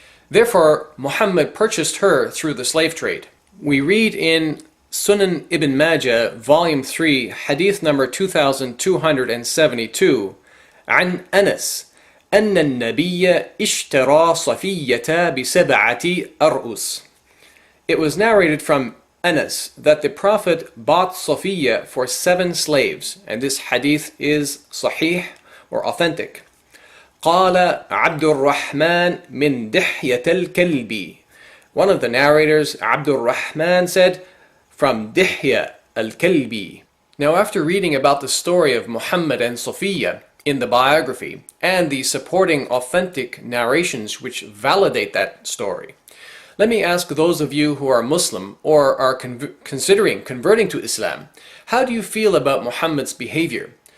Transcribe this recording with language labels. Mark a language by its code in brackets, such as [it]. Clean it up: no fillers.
[en] Therefore, Muhammad purchased her through the slave trade. We read in Sunan Ibn Majah, volume 3, hadith number 2272, [ar] عن أنس أن النبي اشترى صفية بسبعة أرؤس. [en] It was narrated from Anas that the Prophet bought Safiyye for 7 slaves, and this hadith is sahih or authentic. [ar] قال عبد الرحمن من دحية الكلب. [en] One of the narrators, Abdul Rahman, said, from Dihya al-Kalbi. Now, after reading about the story of Muhammad and Safiyye in the biography and the supporting authentic narrations which validate that story, let me ask those of you who are Muslim or are considering converting to Islam, how do you feel about Muhammad's behavior?